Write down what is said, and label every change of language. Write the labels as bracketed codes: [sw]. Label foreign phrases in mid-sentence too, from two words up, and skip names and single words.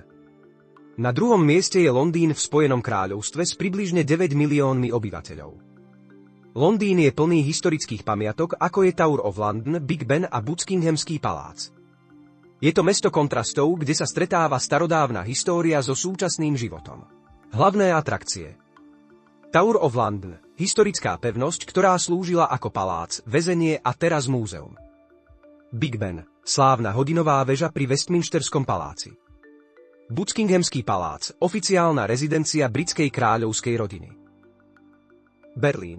[sk] Na druhom mieste je Londýn v Spojenom kráľovstve s približne 9 miliónmi obyvateľov. Londýn je plný historických pamiatok, ako je Tower of London, Big Ben a Buckinghamský palác. Je to mesto kontrastov, kde sa stretáva starodávna história so súčasným životom. Hlavné atrakcie. Tower of London, historická pevnosť, ktorá slúžila ako palác, väzenie a teraz múzeum. Big Ben, slávna hodinová väža pri Westminsterskom paláci. Buckinghamský palác, oficiálna rezidencia britskej kráľovskej rodiny. Berlín.